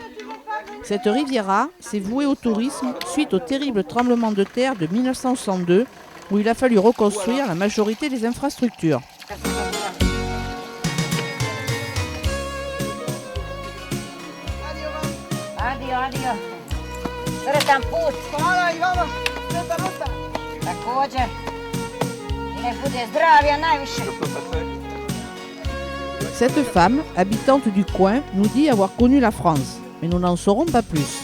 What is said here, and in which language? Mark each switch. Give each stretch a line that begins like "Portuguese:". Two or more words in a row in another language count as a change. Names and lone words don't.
French: Cette Riviera s'est vouée au tourisme suite au terrible tremblement de terre de 1962 où il a fallu reconstruire la majorité des infrastructures.
Croatian: Adio. Sretan put. Hvala i vama. Sretan ruta. Također.
French: Cette femme, habitante du coin, nous dit avoir connu la France, mais nous n'en saurons pas plus.